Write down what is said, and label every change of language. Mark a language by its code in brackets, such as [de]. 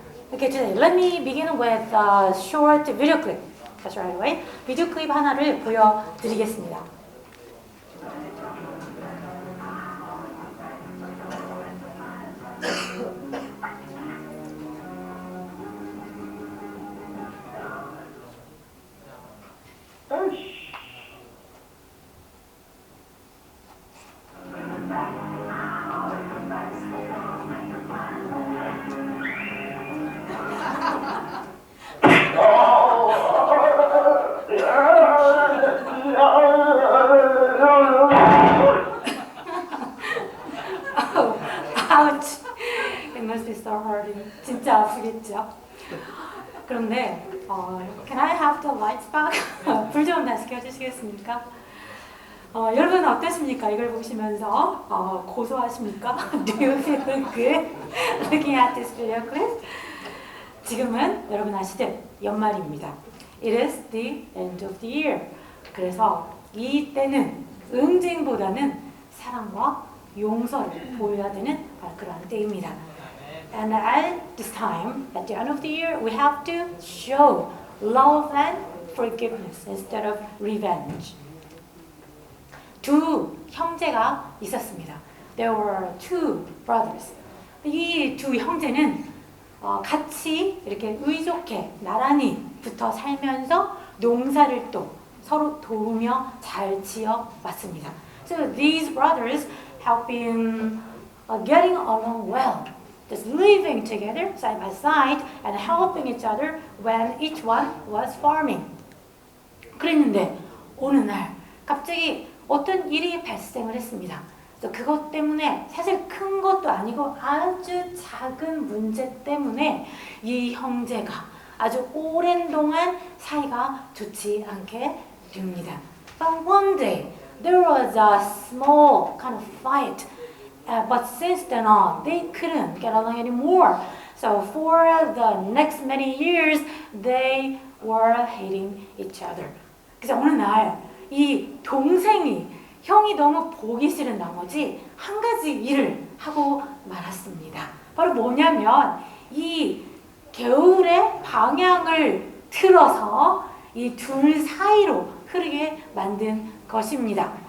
[en] Okay, today let me begin with a short video clip. That's right away. [ko] 비디오 클립 하나를 보여드리겠습니다. [en] Ouch! It must be so hard. [ko] 진짜 아프겠죠? 그런데 [en] Can I have the lights back? [ko] 불 좀 다시 켜주시겠습니까? 여러분 어떠십니까? 이걸 보시면서 고소하십니까? [en] Do you feel good looking at this video clip? [ko] 지금은 여러분 아시듯 연말입니다. [en] It is the end of the year. [ko] 그래서 이 때는 응징보다는 사랑과 용서를 보여야 되는 그런 때입니다. [en] And at this time, at the end of the year, we have to show love and forgiveness instead of revenge. [ko] 두 형제가 있었습니다. [en] There were two brothers. [ko] 이 두 형제는 같이 이렇게 의좋게 나란히 붙어 살면서 농사를 또 서로 도우며 잘 지어 왔습니다. [en] So these brothers have been getting along well, just living together side by side and helping each other when each one was farming. [ko] 그랬는데 어느 날 갑자기 어떤 일이 발생을 했습니다. 그래서 그것 때문에 사실 큰 것도 아니고 아주 작은 문제 때문에 이 형제가 아주 오랜 동안 사이가 좋지 않게 됩니다. [en] But one day there was a small kind of fight, but since then on they couldn't get along anymore. So for the next many years they were hating each other. [ko] 그래서 어느 날 이 동생이 형이 너무 보기 싫은 나머지 한 가지 일을 하고 말았습니다. 바로 뭐냐면 이 겨울의 방향을 틀어서 이 둘 사이로 흐르게 만든 것입니다.